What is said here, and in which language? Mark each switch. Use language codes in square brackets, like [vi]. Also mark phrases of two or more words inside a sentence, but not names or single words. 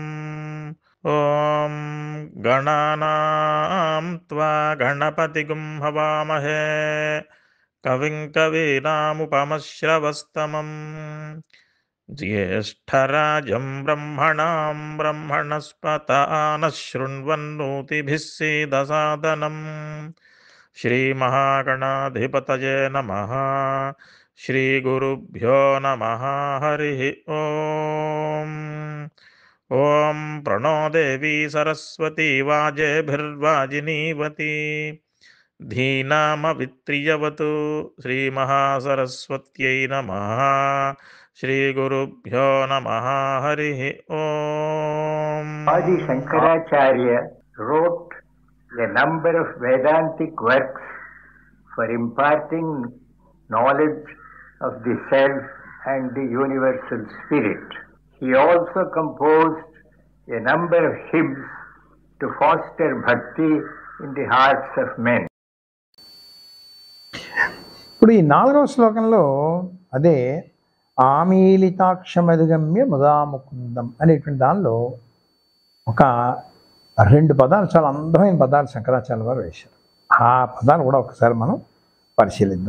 [sa] ఓం గణానాం త్వా గణపతిగుం హవామహే కవిం కవీనాముపమశ్రవస్తమం జ్యేష్ఠరాజం బ్రహ్మణాం బ్రహ్మణస్పత ఆనః శృణ్వన్నోతిభిः सीदसादनम्. श्रीमहागणाधिपतये नमः. श्रीगुरुभ्यो नमः. हरिः ओम्. ॐ प्रणो देवी सरस्वती वाजेभिर्वाजिनीवती धीनामवित्रियवतु. श्रीमहासरस्वत्यै नमः. श्रीगुरुभ्यो नमः. हरिः ओम्. [en] Adi Shankaracharya wrote a number of Vedantic works for imparting knowledge of the self and the universal spirit. He also composed a number of hymns to foster bhakti in the hearts of men. [te] ఇప్పుడు ఈ 4వ శ్లోకంలో అదే [sa] ఆమీలితాక్షమధిగమ్య ముదాముకుందం [te] అనేటువంటి దానిలో ఒక 2 పదాలు, చాలా అందమైన పదాలు శంకరాచార్య వారు వేశారు. ఆ పదాలు కూడా ఒకసారి మనం పరిశీలిద్దాం.